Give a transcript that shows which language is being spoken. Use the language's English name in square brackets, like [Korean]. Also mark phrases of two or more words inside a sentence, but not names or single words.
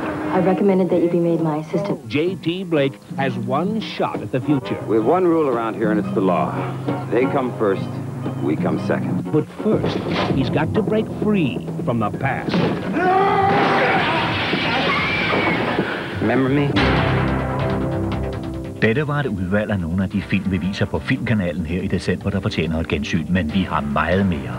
[English] I recommended that you be made my assistant. J.T. Blake has one shot at the future. We have one rule around here, and it's the law. They come first, we come second. But first, he's got to break free from the past. Remember me? [Danish] Dette var et udvalg af nogle af de film, vi viser på Filmkanalen her i december, der fortjener et gensyn, men vi har meget mere.